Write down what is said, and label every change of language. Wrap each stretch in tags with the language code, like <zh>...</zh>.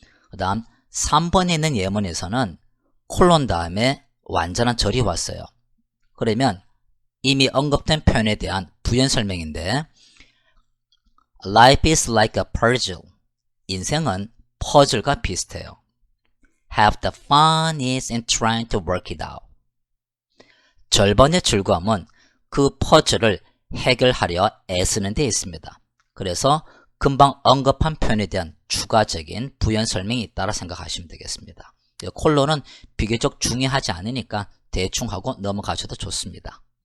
<ko>그 다음 3번에 있는 예문에서는 콜론 다음에 완전한 절이 왔어요. 그러면 이미 언급된 표현에 대한 부연 설명인데</ko> <en>Life is like a puzzle.</en> <ko>인생은 퍼즐과 비슷해요.</ko> <en>Have the fun is in trying to work it out.</en> <ko>절반의 즐거움은 그 퍼즐을 해결하려 애쓰는 데 있습니다. 그래서 금방 언급한 표현에 대한 추가적인 부연 설명이 있다고 생각하시면 되겠습니다. 콜론은 비교적 중요하지 않으니까 대충 하고 넘어가셔도 좋습니다.</ko>